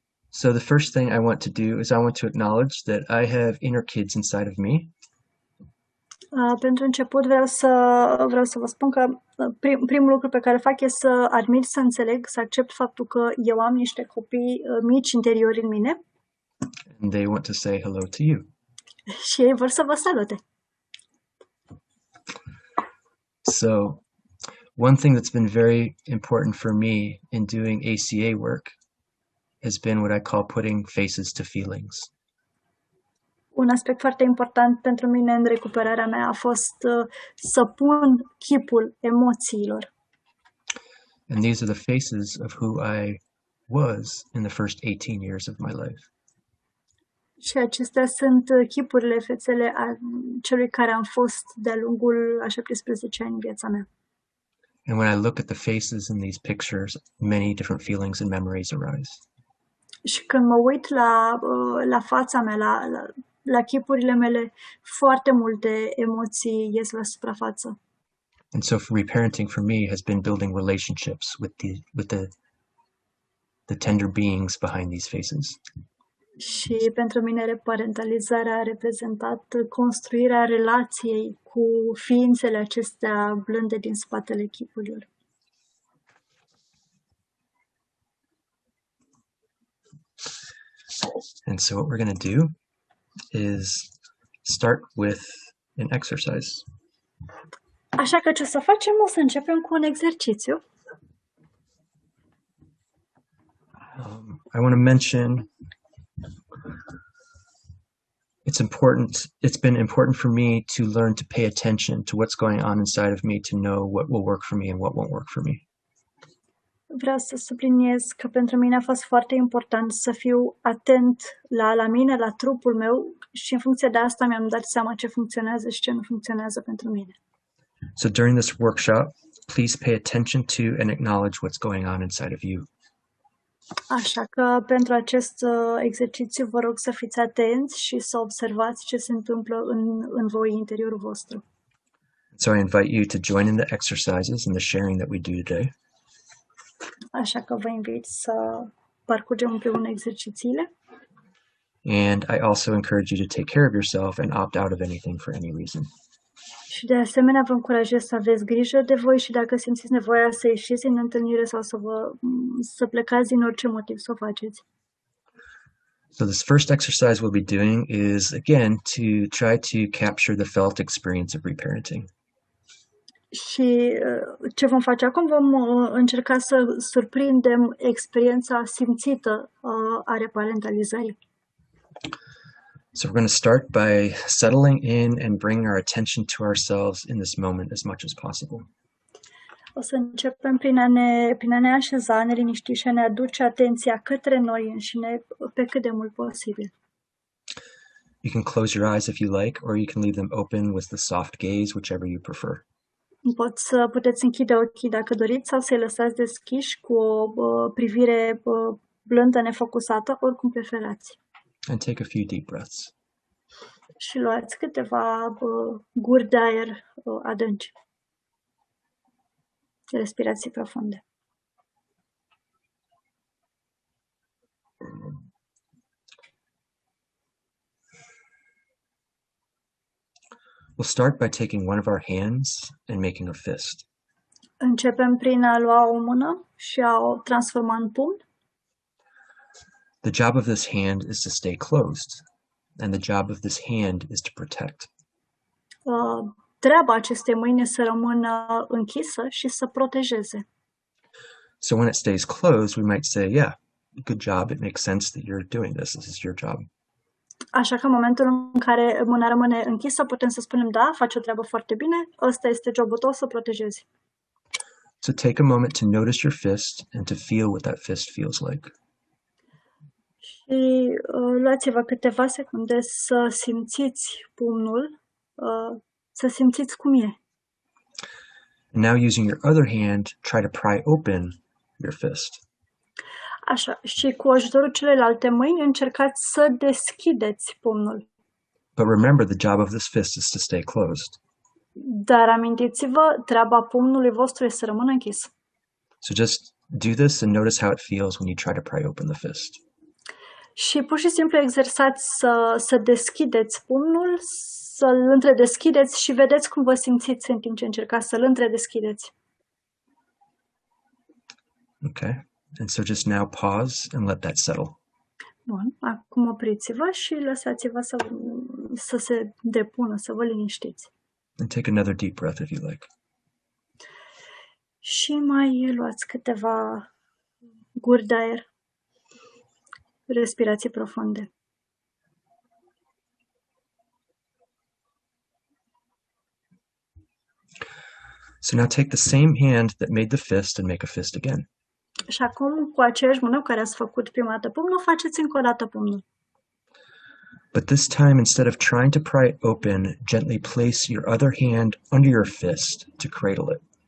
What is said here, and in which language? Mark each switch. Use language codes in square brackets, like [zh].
[en] So the first thing I want to do is I want to acknowledge that I have inner kids inside of me. [ro] Pentru început vreau să vă spun că primul lucru pe care fac e să admit, să înțeleg, să accept faptul că eu am niște copii mici interiori în mine. [en] And they want to say hello to you. [ro] Și ei vor să vă salute. [en] So one thing that's been very important for me in doing ACA work has been what I call putting faces to feelings. [ro] Un aspect foarte important pentru mine în recuperarea mea a fost să pun chipul emoțiilor. [en] And these are the faces of who I was in the first 18 years of my life. [ro] Și acestea sunt chipurile, fețele a celui care am fost de-a lungul a 17 ani în viața mea. [en] And when I look at the faces in these pictures, many different feelings and memories arise. [ro] Și când mă uit la fața mea, la chipurile mele, foarte multe emoții ies la suprafață. [en] And so reparenting for me has been building relationships with the tender beings behind these faces. [ro] Și pentru mine reparentalizarea a reprezentat construirea relației cu ființele acestea blânde din spatele chipurilor. [en] And so what we're going to do is start with an exercise. [ro] Așa că ce o să facem? O să începem cu un exercițiu. [en] I want to mention it's been important for me to learn to pay attention to what's going on inside of me to know what will work for me and what won't work for me. [ro] Vreau să subliniez că pentru mine a fost foarte important să fiu atent la mine, la trupul meu și în funcție de asta mi-am dat seama ce funcționează și ce nu funcționează pentru mine. [en] So during this workshop, please pay attention to and acknowledge what's going on inside of you. [ro] Așa că pentru acest exercițiu vă rog să fiți atenți și să observați ce se întâmplă în voi, interiorul vostru. [en] So I invite you to join in the exercises and the sharing that we do today. [ro] Așa că vă invit să parcurgem împreună exercițiile. [en] And I also encourage you to take care of yourself and opt out of anything for any reason. [ro] Și de asemenea vă încurajez să aveți grijă de voi și dacă simțiți nevoia să ieșiți din întâlnire sau să plecați din orice motiv să o faceți. [en] So this first exercise we'll be doing is, again, to try to capture the felt experience of reparenting. [ro] Și ce vom face acum? Vom încerca să surprindem experiența simțită a reparentalizării. [en] So we're going to start by settling in and bringing our attention to ourselves in this moment as much as possible. [ro] O să începem prin a ne așeza, a ne liniști și a ne aduce atenția către noi înșine pe cât de mult posibil. [en] You can close your eyes if you like, or you can leave them open with the soft gaze, whichever you prefer. [ro] Puteți închide ochii dacă doriți sau să-i lăsați deschiși cu o privire blândă, nefocusată, oricum preferați. [en] And take a few deep breaths. [ro] Și luați câteva guri de aer adânci. Respirații profunde. [en] We'll start by taking one of our hands and making a fist. [ro] Începem prin a lua o mână și a o transforma în pumn. [en] The job of this hand is to stay closed, and the job of this hand is to protect. [ro] Treaba acestei mâini este să rămână închisă și să protejeze. [en] So when it stays closed, we might say, yeah, good job. It makes sense that you're doing this. This is your job. [ro] Așa că în momentul în care mâna rămâne închisă, putem să spunem, da, faci o treabă foarte bine, ăsta este jobul tău, să protejezi. [en] So take a moment to notice your fist and to feel what that fist feels like. [ro] Și luați-vă câteva secunde să simțiți pumnul, să simțiți cum e. [en] And now using your other hand, try to pry open your fist. [ro] Așa, și cu ajutorul celelalte mâini încercați să deschideți pumnul. [en] But remember, the job of this fist is to stay closed. [ro] Dar amintiți-vă, treaba pumnului vostru este să rămână închis. [en] So just do this and notice how it feels when you try to pry open the fist. [ro] Și pur și simplu exersați să deschideți pumnul, să-l întredeschideți și vedeți cum vă simțiți în timp ce încercați să-l întredeschideți. [en] Okay. And so just now pause and let that settle. [ro] Bun, acum opriți-vă și lăsați-vă să se depună, să vă liniștiți. [en] And take another deep breath if you like. [ro] Și mai luați câteva guri de aer. Respirații profunde. [en] So now take the same hand that made the fist and make a fist again. [ro] Și acum, cu aceeași mână care ați făcut prima dată pumnul, faceți încă o dată pumnul. [en] But this time, instead of trying to pry it open, gently place your other hand under your fist to cradle it.